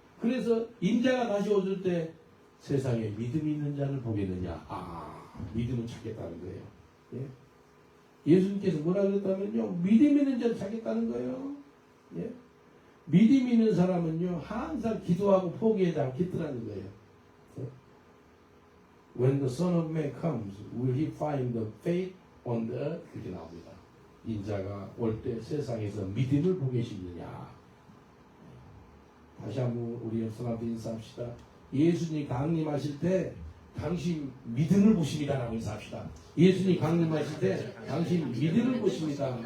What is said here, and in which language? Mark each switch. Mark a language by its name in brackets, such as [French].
[Korean] 그래서 인자가 다시 오실 때 세상에 믿음이 있는 자를 보겠느냐. 믿음을 찾겠다는 거예요. 예? 예수님께서 뭐라 그랬다면요. 믿음 있는 자를 찾겠다는 거예요. 예? 믿음 있는 사람은요. 항상 기도하고 포기하지 않겠더라는 거예요. 예? [English] When the Son of Man comes, will he find the faith on the earth? [Korean] 그렇게 나옵니다. 인자가 올 때 세상에서 믿음을 보고 계시느냐. 다시 한번 우리 옆사람들 인사합시다. 예수님 강림하실 때 당신 믿음을 보십니다라고 인사합시다. 예수님 강림하실 때 당신 믿음을 보십니다.